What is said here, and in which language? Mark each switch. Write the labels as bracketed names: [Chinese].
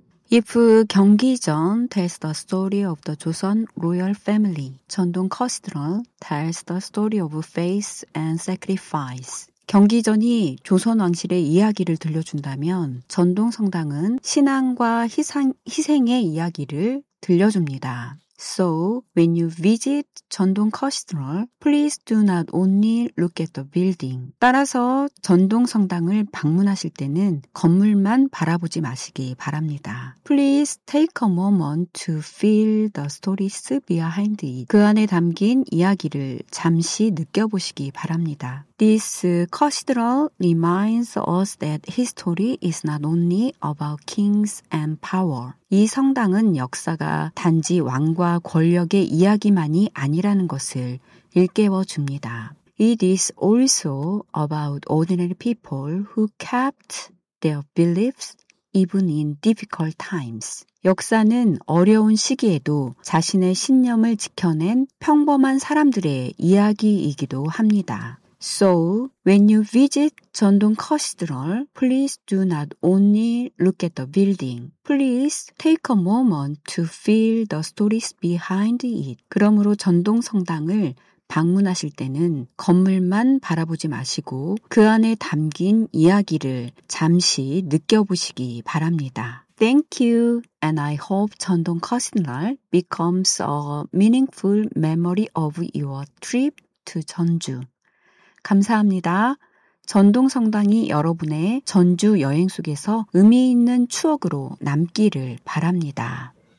[English] If 경기전 tells the story of the Joseon royal family. 전동 cathedral tells the story of faith and sacrifice. [Korean] 경기전이 조선 왕실의 이야기를 들려준다면 전동 성당은 신앙과 희생의 이야기를 들려줍니다. [English] So, when you visit 전동 cathedral, please do not only look at the building. [Korean] 따라서 전동 성당을 방문하실 때는 건물만 바라보지 마시기 바랍니다. [English] Please take a moment to feel the stories behind it. [Korean] 그 안에 담긴 이야기를 잠시 느껴보시기 바랍니다. [English] This cathedral reminds us that history is not only about kings and power. [Korean] 이 성당은 역사가 단지 왕과 권력의 이야기만이 아니라는 것을 일깨워줍니다. [English] It is also about ordinary people who kept their beliefs even in difficult times. [Korean] 역사는 어려운 시기에도 자신의 신념을 지켜낸 평범한 사람들의 이야기이기도 합니다. [English] So, when you visit 전동 cathedral, please do not only look at the building. Please take a moment to feel the stories behind it. [Korean] 그러므로 전동 성당을 방문하실 때는 건물만 바라보지 마시고 그 안에 담긴 이야기를 잠시 느껴보시기 바랍니다. [English] Thank you, and I hope 전동 cathedral becomes a meaningful memory of your trip to 전주. [Korean] 감사합니다. 전동 성당이 여러분의 전주 여행 속에서 의미 있는 추억으로 남기를 바랍니다.